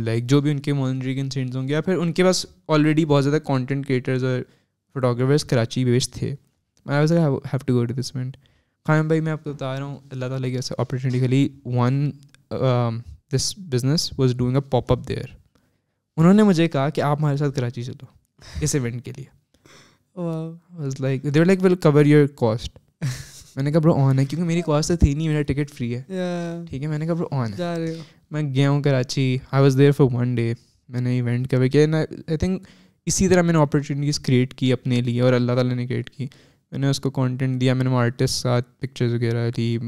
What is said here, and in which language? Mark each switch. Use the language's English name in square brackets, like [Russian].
[Urdu] Like جو بھی ان کے مانیٹری کنسرنس ہوں گے, یا پھر ان کے پاس آلریڈی بہت زیادہ کانٹینٹ کریٹرز اور فوٹوگرافرز کراچی بیسڈ تھے. [English] میں have to go to this event. [Urdu] قائم بھائی میں آپ کو بتا رہا ہوں, اللہ تعالیٰ کی ایسے [English] Opportunistically one this business was doing a pop up there. [Urdu] انہوں نے مجھے کہا کہ آپ ہمارے ساتھ کراچی چلو اس ایونٹ کے لیے. [English] Was like they were like will cover your cost. [Urdu] میں نے کہا برو آن ہے, کیونکہ میری کاسٹ تو تھی نہیں, میرا ٹکٹ فری ہے, ٹھیک ہے. میں نے کہا برو آن ہے. میں گیا ہوں Karachi, [English] I was there for one day. [Urdu] میں نے ایونٹ کور کیا. آئی تھنک اسی طرح میں نے اپرچونیٹیز کریٹ کی اپنے لیے, اور اللہ تعالیٰ نے کریٹ کی. میں نے اس کو کانٹینٹ دیا, میں نے آرٹسٹ ساتھ پکچرز وغیرہ لی.